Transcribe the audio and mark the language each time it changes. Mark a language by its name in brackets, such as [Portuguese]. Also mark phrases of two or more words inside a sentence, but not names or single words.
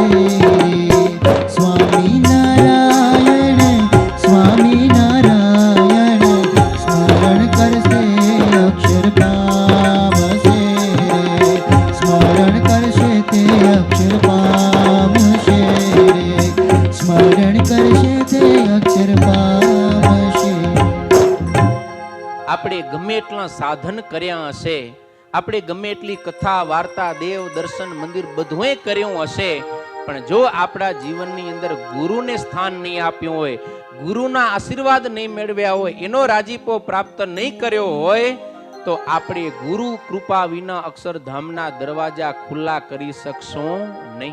[Gujarati] સ્વામી નારાયણ સ્વામી નારાયણ સ્મરણ કરશે અક્ષર પામશે। સ્મરણ કરશે તે અક્ષર પામશે। સ્મરણ કરશે તે અક્ષર પામશે। આપણે ગમે એટલા સાધન કર્યા હશે, આપણે ગમે એટલી કથા વાર્તા દેવ દર્શન મંદિર બધુંય કર્યું હશે, પણ જો આપણા જીવનની અંદર ગુરુને સ્થાન નહીં આપ્યું હોય, ગુરુના આશીર્વાદ નહીં મેળવ્યા હોય, એનો રાજીપો પ્રાપ્ત નહીં કર્યો હોય તો આપણે ગુરુ કૃપા વિના અક્ષરધામના દરવાજા ખુલ્લા કરી શકશું નહીં.